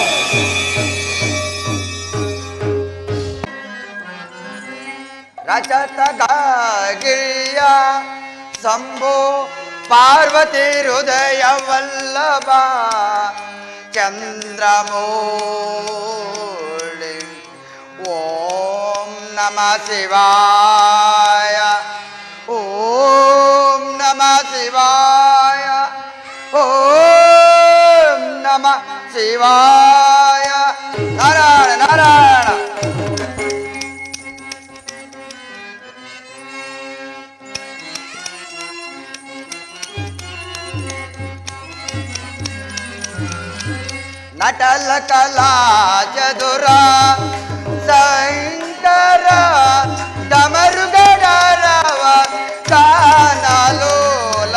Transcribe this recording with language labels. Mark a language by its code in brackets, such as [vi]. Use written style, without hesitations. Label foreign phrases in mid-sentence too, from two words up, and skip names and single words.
[kn] ರಜತ ಗಿರಿಯ ಶಂಭೋ ಪಾರ್ವತಿ ಹೃದಯ ವಲ್ಲಭ ಚಂದ್ರಮೌಳಿ. [sa] ಓಂ ನಮಃ ಶಿವಾಯ, ಓಂ ನಮಃ ಶಿವಾಯ. ನಮಃ ಶಿವಾಯ. ನಾರಾಯಣ ನಾರಾಯಣ. [kn] ನಟಲ ಕಲಾ ಚದುರ ಶಂಕರ ಡಮರುಗಡರವ ಕಾನಲೋಲ.